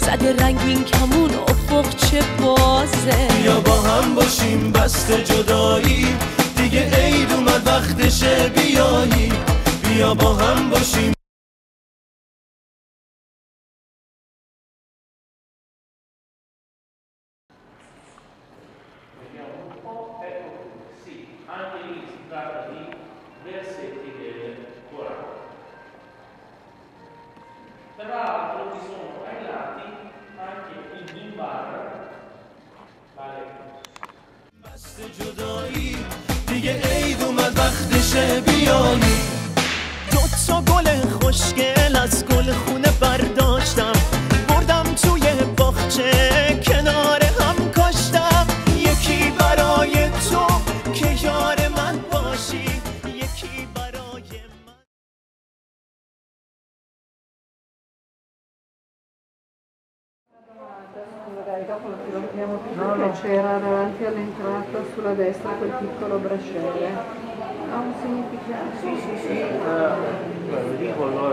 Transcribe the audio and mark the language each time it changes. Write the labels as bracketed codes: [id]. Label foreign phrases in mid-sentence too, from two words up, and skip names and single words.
[fa] زده رنگین کمون افق چه بازه. بیا با هم باشیم بسته جدایی، دیگه عید اومد وقتشه بیایی. بیا با هم باشیم. [it] Anche lì si tratta di versetti del Corano. Tra l'altro ci sono ai lati anche il mimbar, vale. [fa] بست جدایی دیگه عید اومد وقتشه بیایی. دوتا گل خوشگل از گل خونه برداشتم، بردم توی باغچه کنار هم کاشتم. یکی برای تو که یار من باشی، یکی برای من. [it] Magari dopo lo tiriamo più perché c'era davanti all'entrata sulla destra quel piccolo bracciere. Ha un significato? Sì. Lo dico allora.